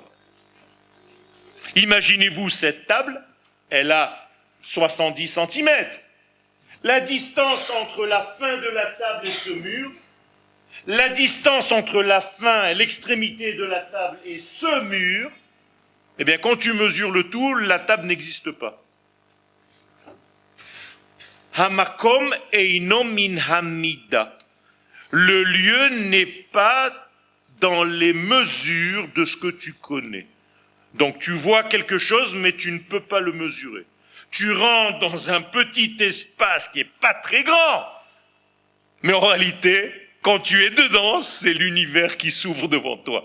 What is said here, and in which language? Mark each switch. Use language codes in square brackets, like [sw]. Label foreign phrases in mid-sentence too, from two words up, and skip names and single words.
[fr] Imaginez-vous cette table, elle a 70 cm. La distance entre la fin de la table et ce mur, la distance entre la fin et l'extrémité de la table et ce mur, eh bien quand tu mesures le tout, la table n'existe pas. [he] המקום אינו מן המידה. [fr] Le lieu n'est pas dans les mesures de ce que tu connais. Donc tu vois quelque chose, mais tu ne peux pas le mesurer. Tu rentres dans un petit espace qui n'est pas très grand. Mais en réalité, quand tu es dedans, c'est l'univers qui s'ouvre devant toi.